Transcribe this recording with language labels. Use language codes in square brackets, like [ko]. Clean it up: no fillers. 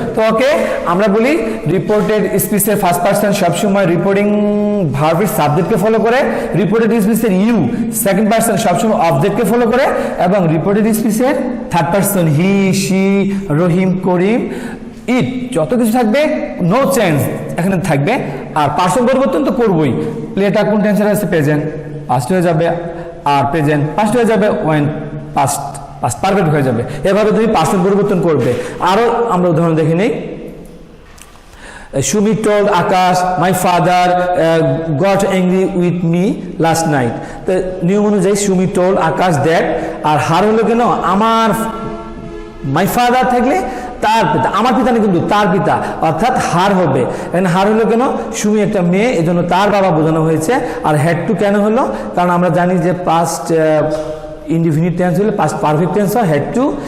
[bn] তো ওকে, আমরা বলি রিপোর্টেড স্পিচের ফার্স্ট পার্সন সবসময় রিপোর্টিং ভার্বের সাবজেক্টকে ফলো করে, রিপোর্টেড স্পিচের ইউ সেকেন্ড পার্সন সবসময় অবজেক্টকে ফলো করে, এবং reported স্পিচের third person he, she, রহিম, করিম, ইট যত কিছু থাকবে নো চেঞ্জ এখানে থাকবে। আর পার্সন পরিবর্তন তো করবই। প্লেটা কোন টেন্সে আছে? প্রেজেন্ট, পাস্ট হয়ে যাবে। আর প্রেজেন্ট পাস্ট হয়ে যাবে, ওয়েন পাস্ট পাস্ট পারফেক্ট হয়ে যাবে। এভাবে তুমি পার্সন পরিবর্তন করবে। আরো আমরা উদাহরণ দেখে নিই। [en] Shumi told Akash, my father got angry with me last night. [bn] তো নিয়ম অনুযায়ী [en] Shumi told Akash that, [bn] আর হার হলো কেন? আমার [en] my father [bn] থাকলে তার পিতা, আমার পিতা না কিন্তু তার পিতা, অর্থাৎ হার হবে। এখানে হার হলো কেন? সুমি একটা মেয়ে, এজন্য তার বাবা বোঝানো হয়েছে। আর হ্যাড টু কেন হলো? কারণ আমরা জানি যে পাস্ট ইনডিফিনিট টেন্স হলে পাস্ট পারফেক্ট টেন্স হয় হ্যাড টু।